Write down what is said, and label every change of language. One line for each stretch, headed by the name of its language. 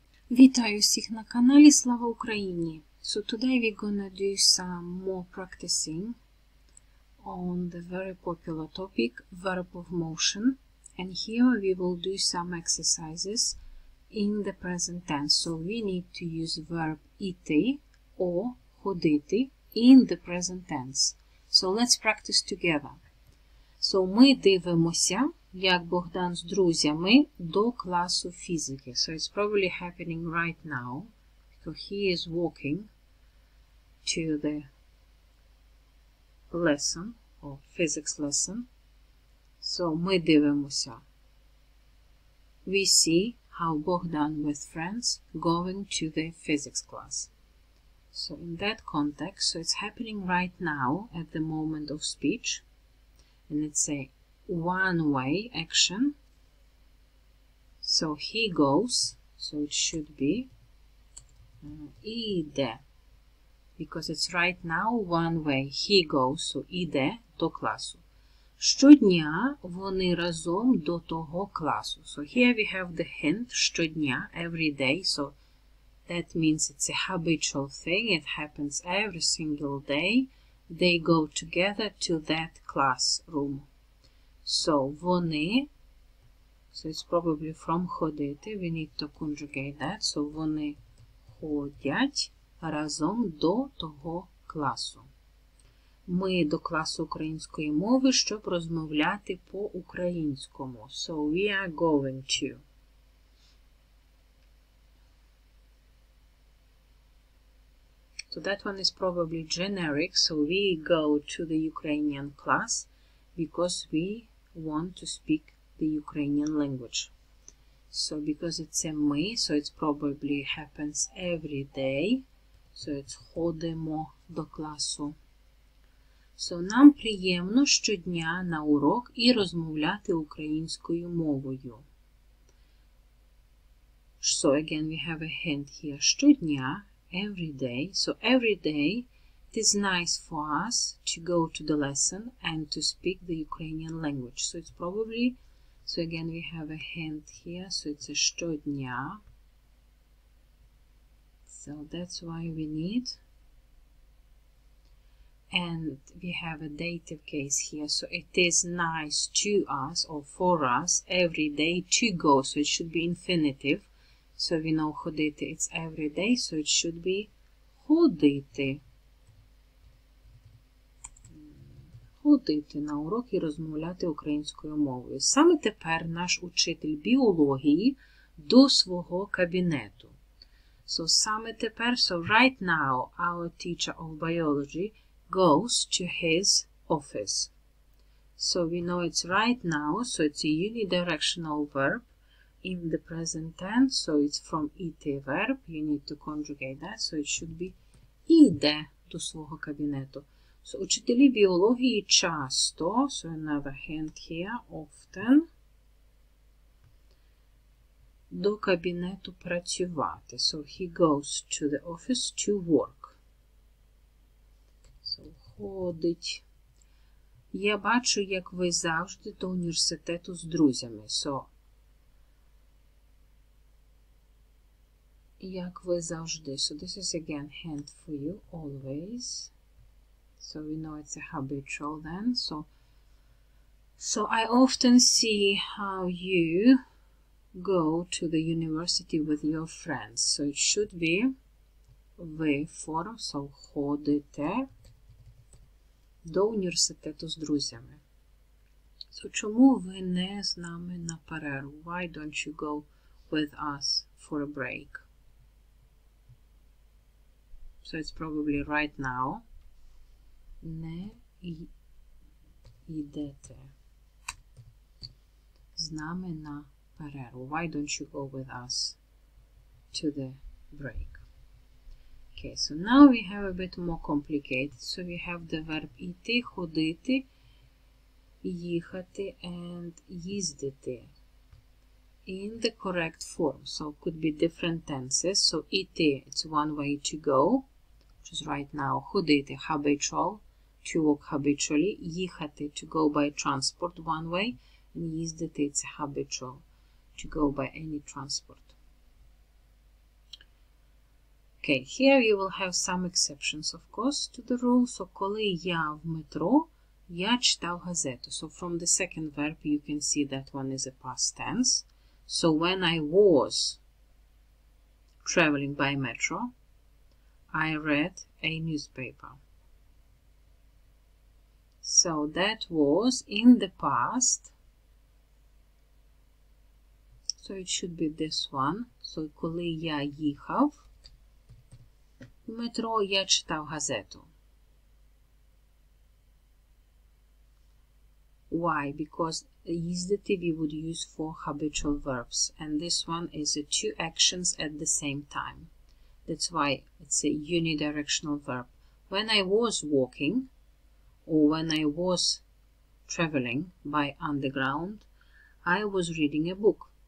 Ukrainian: Вітаю всіх на каналі Слава Україні!
English: So today we're gonna do some more practicing on the very popular topic verb of motion, and here we will do some exercises in the present tense. So we need to use verb іти or ходити in the present tense. So let's practice together.
Ukrainian: So ми дивимося, як Богдан з друзями до класу фізики.
English: So it's probably happening right now, because he is walking to the lesson, or physics lesson.
Ukrainian: So ми дивимося.
English: We see how Bogdan with friends going to the physics class. So in that context, so it's happening right now at the moment of speech. And it's a one-way action. So he goes, so it should be іде, because it's right now one way. He goes, so
Ukrainian: іде до класу. Щодня вони разом до того класу.
English: So here we have the hint,
Ukrainian: щодня,
English: every day. So that means it's a habitual thing. It happens every single day. They go together to that classroom. So
Ukrainian: вони,
English: so it's probably from ходити, we need to conjugate that.
Ukrainian: So вони ходять разом до того класу. Ми до класу української мови, щоб розмовляти по-українському.
English: So we are going to. So that one is probably generic. So we go to the Ukrainian class because we want to speak the Ukrainian language. So because it's a ми, so it's probably happens every day. So it's
Ukrainian: ходимо до класу. So нам приємно щодня на урок і розмовляти українською мовою.
English: So again we have a hint here.
Ukrainian: Щодня,
English: every day. So every day it is nice for us to go to the lesson and to speak the Ukrainian language. So it's probably, so again we have a hint here. So it's a
Ukrainian: щодня.
English: So that's why we need. And we have a dative case here. So it is nice to us or for us every day to go. So it should be infinitive. So we know ходити, it's every day, so it should be ходити.
Ukrainian: Ходити на урок і розмовляти українською мовою. Саме тепер наш учитель біології до свого кабінету.
English: So
Ukrainian: саме тепер,
English: so right now, our teacher of biology goes to his office. So we know it's right now, so it's a unidirectional verb. In the present tense, so it's from іти verb, you need to conjugate that, so it should be
Ukrainian: іде до свого кабінету.
English: So
Ukrainian: учителі біології часто,
English: so another hint here, often,
Ukrainian: до кабінету працювати.
English: So he goes to the office to work. So ходить.
Ukrainian: Я бачу, як ви завжди до університету з друзями. So як ви завжди.
English: So this is again hint for you, always. So we know it's a habitual then. So I often see how you go to the university with your friends. So it should be ви form, so
Ukrainian: ходите до університету з друзями. So чому ви не з нами на перерву?
English: Why don't you go with us for a break? So it's probably right now.
Ukrainian: Не йдете з нами на перерву.
English: Why don't you go with us to the break? Okay, so now we have a bit more complicated. So we have the verb іти, ходити, їхати, and їздити. In the correct form. So it could be different tenses. So іти, it's one way to go, which is right now. Ходити, habitual, to walk habitually. Їхати, to go by transport, one way. And їздити, it's habitual, to go by any transport. Okay, here you will have some exceptions, of course, to the rule.
Ukrainian: So, коли я в метро, я читав газету.
English: So, from the second verb, you can see that one is a past tense. So, when I was traveling by metro, I read a newspaper. So, that was in the past. So, it should be this one.
Ukrainian: So, коли я їхав в метро, я читав газету.
English: Why? Because їздити we would use for habitual verbs. And this one is two actions at the same time. That's why it's a unidirectional verb. When I was walking, or when I was traveling by underground, I was reading a book.